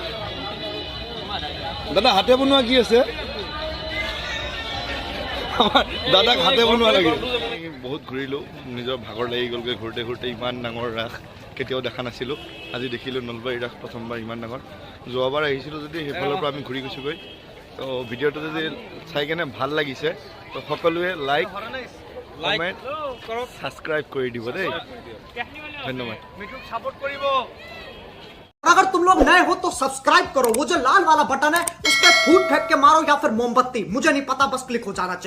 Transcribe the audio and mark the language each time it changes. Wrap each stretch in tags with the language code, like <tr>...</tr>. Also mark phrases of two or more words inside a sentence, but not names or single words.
<as>দাদা হাতে বনোৱা কি আছে দাদাক হাতে বনোৱা লাগে বহুত ঘূৰিলোঁ নিজৰ ভাগৰ লাগি গ'লগৈ ঘূৰোঁতে ঘূৰোঁতে ইমান ডাঙৰ ৰাস কেতিয়াও দেখা নাছিলোঁ আজি দেখিলোঁ নলবাৰী ৰাস প্ৰথমবাৰ ইমান ডাঙৰ যোৱাবাৰ আহিছিলোঁ যদি সেইফালৰ পৰা আমি ঘূৰি গৈছোঁগৈ তো ভিডিঅ'টো যদি চাই কেনে ভাল লাগিছে তো সকলোৱে</as> <en>like comment subscribe</en> <as>কৰি দিব দেই ধন্যবাদ</as> <hi>अगर तुम लोग नए हो तो सब्सक्राइब करो वो जो लाल वाला बटन है उस पर फूट फेंक के मारो या फिर मोमबत्ती मुझे नहीं पता बस क्लिक हो जाना चाहिए</hi>